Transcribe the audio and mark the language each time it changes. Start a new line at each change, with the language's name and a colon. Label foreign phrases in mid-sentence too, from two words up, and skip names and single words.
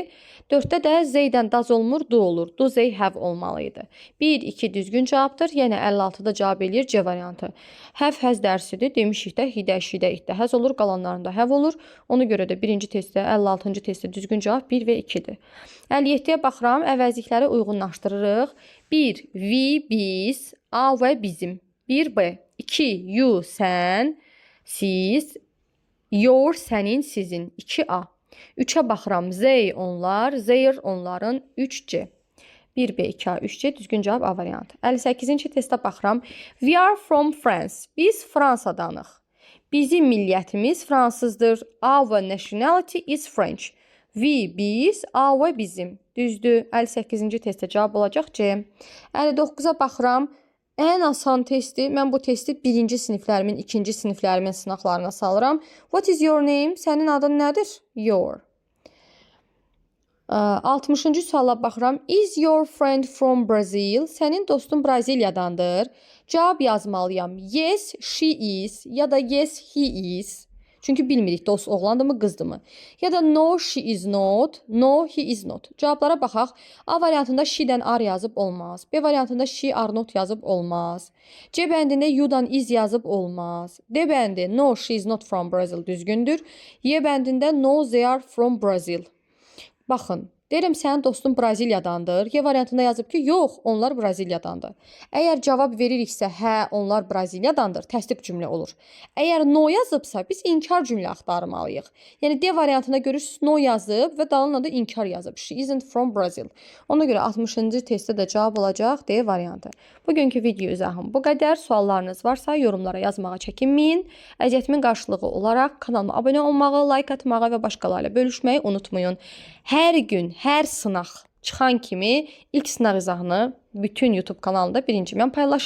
Azerbaijani: 4-də də Z-dən does olmur, do olur.
English: Do they have
Azerbaijani: olmalıydı. 1, 2 düzgün cavabdır. Yəni 56-da cavab eləyir C variantı.
English: Have has
Azerbaijani: dərsidir. Demişik də hidə, şidə, itdə has olur. Qalanlarında have olur. Ona görə də birinci testdə, 56-cı testdə düzgün cavab 1 və 2-dir. 57-yə baxıram. Əvəzlikləri uyğunlaşdırırıq. 1. We, biz. A və bizim. 1B. 2. You, sən. Siz. Your, sənin, sizin. 2A. 3-ə baxıram. They, onlar. Their, onların. 3C. 1B, 2A, 3C. Düzgün cavab A variantı. 58-ci testə baxıram.
English: We are from France.
Azerbaijani: Biz Fransadanıq. Bizim milliyyətimiz fransızdır.
English: Our nationality is French. We,
Azerbaijani: biz, A və bizim. Düzdür. 58-ci testə cavab olacaq C. 59-a baxıram. Ən asan testi, mən bu testi 1-ci siniflərimin, 2-ci siniflərimin sınaqlarına salıram.
English: What is your name?
Azerbaijani: Sənin adın nədir? Your. 60-cı suala baxıram.
English: Is your friend from Brazil?
Azerbaijani: Sənin dostun Braziliyadandır. Cavab yazmalıyam.
English: Yes, she is.
Azerbaijani: Ya da
English: yes, he is.
Azerbaijani: Çünki bilmirik dost oğlandırmı, qızdırmı. Ya da
English: no, she is not. No, he is not.
Azerbaijani: Cavablara baxaq. A variantında she-dən are yazıb olmaz. B variantında
English: she are not
Azerbaijani: yazıb olmaz. C bəndində you-dan is yazıb olmaz. D bəndi
English: no, she is not from Brazil
Azerbaijani: düzgündür. Y bəndində
English: no, they are from Brazil.
Azerbaijani: Baxın. Deyirəm, sənin dostun Braziliyadandır. Y variantında yazıb ki, yox, onlar Braziliyadandır. Əgər cavab veririksə, hə, onlar Braziliyadandır, təsdiq cümlə olur. Əgər no yazıbsa, biz inkar cümlə axtarmalıyıq. Yəni, D variantında görürsünüz, no yazıb və dalına da inkar yazıb.
English: She isn't from Brazil.
Azerbaijani: Ona görə 60-cı testdə də cavab olacaq D variantı. Bugünkü video izahım bu qədər. Suallarınız varsa, yorumlara yazmağa çəkinməyin. Əziyyətimin qarşılığı olaraq kanalıma abunə olmağı, like atmağı və başqalarıyla bölüşməyi unutmayın. Hər gün, hər sınaq çıxan kimi ilk sınaq izahını bütün YouTube kanalında birinci mən paylaşıram.